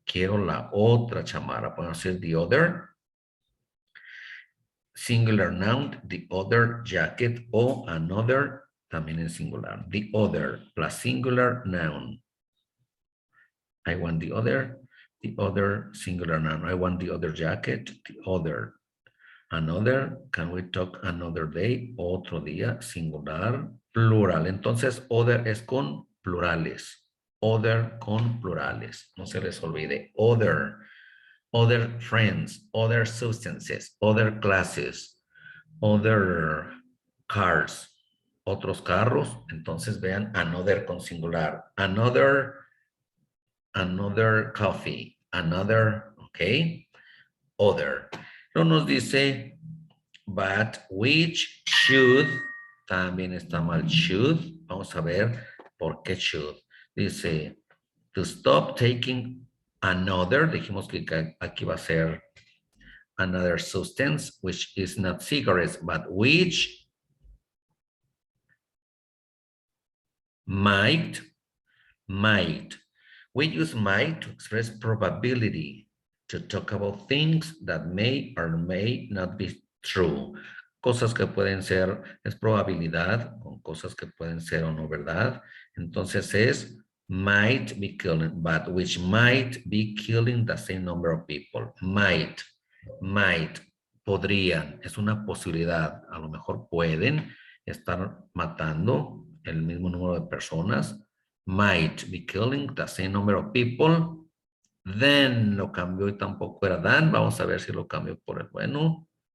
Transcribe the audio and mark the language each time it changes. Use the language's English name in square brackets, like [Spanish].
[Spanish] Quiero la otra chamarra. Podemos decir the other. [English] Singular noun, the other jacket o another, también en singular. The other plus singular noun. I want the other singular noun. I want the other jacket, the other. Another, can we talk another day? [Spanish] Otro día, singular, plural. Entonces, other es con plurales. Other con plurales. No se les olvide. [English] Other friends, other substances, other classes, other cars, [Spanish] otros carros. Entonces vean another con singular, another coffee, another, ok, other. No nos dice, but which should, también está mal should. Vamos a ver por qué should. Dice, to stop taking another, dijimos que aquí va a ser another substance, [English] which is not cigarettes, but which might. We use might to express probability, to talk about things that may or may not be true. [Spanish] Cosas que pueden ser, es probabilidad, con cosas que pueden ser o no verdad. Entonces es might be killing, [English] but which might be killing the same number of people. [Spanish] Might, podrían, es una posibilidad. A lo mejor pueden estar matando el mismo número de personas. [English] Might be killing the same number of people. [Spanish] Then lo cambió y tampoco era than. Vamos a ver si lo cambio por el bueno.